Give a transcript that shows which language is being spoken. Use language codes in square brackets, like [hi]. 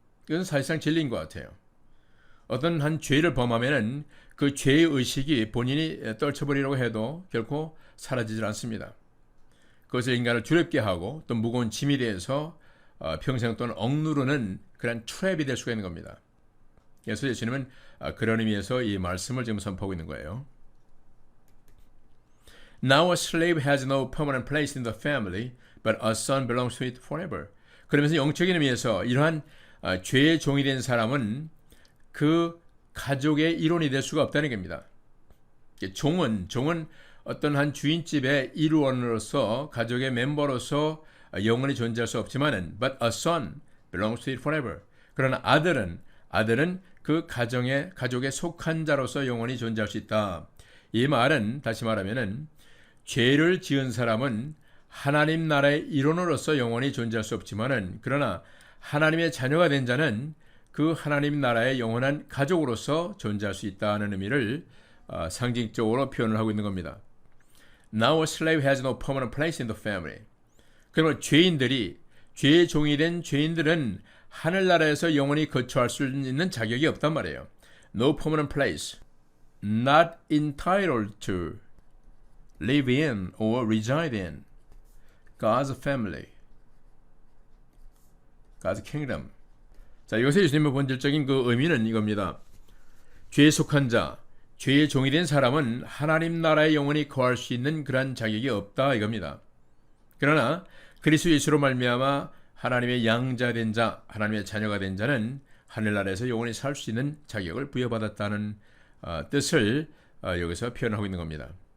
[ko] 이건 사실상 진리인 것 같아요. 어떤 한 죄를 범하면은 그 죄의 의식이 본인이 떨쳐버리려고 해도 결코 사라지질 않습니다. 그것을 인간을 두렵게 하고 또 무거운 짐이 되어서 평생 동안 억누르는 그런 트랩이 될 수가 있는 겁니다. 그래서 예수님은 그런 의미에서 이 말씀을 지금 선포하고 있는 거예요. [en] Now a slave has no permanent place in the family, but a son belongs to it forever. [ko] 그러면서 영적인 의미에서 이러한 죄의 종이 된 사람은 그 가족의 일원이 될 수가 없다는 겁니다. 종은 어떤 한 주인집의 일원으로서 가족의 멤버로서 영원히 존재할 수 없지만은 [en] but a son belongs to it forever. [ko] 그러나 아들은 그 가족에 속한 자로서 영원히 존재할 수 있다. 이 말은 다시 말하면은 죄를 지은 사람은 하나님 나라의 일원으로서 영원히 존재할 수 없지만은 그러나 하나님의 자녀가 된 자는 그 하나님 나라의 영원한 가족으로서 존재할 수 있다는 의미를 상징적으로 표현을 하고 있는 겁니다. [en] Now a slave has no permanent place in the family. [ko] 그러면 죄의 종이 된 죄인들은 하늘나라에서 영원히 거처할 수 있는 자격이 없단 말이에요. [en] No permanent place. Not entitled to live in or reside in God's family. God's kingdom. [ko] 자, 이것의 예수님의 본질적인 그 의미는 이겁니다. 죄에 속한 자, 죄의 종이 된 사람은 하나님 나라에 영원히 거할 수 있는 그러한 자격이 없다 이겁니다. 그러나 그리스도 예수로 말미암아 하나님의 양자된 자, 하나님의 자녀가 된 자는 하늘나라에서 영원히 살 수 있는 자격을 부여받았다는 뜻을 여기서 표현하고 있는 겁니다.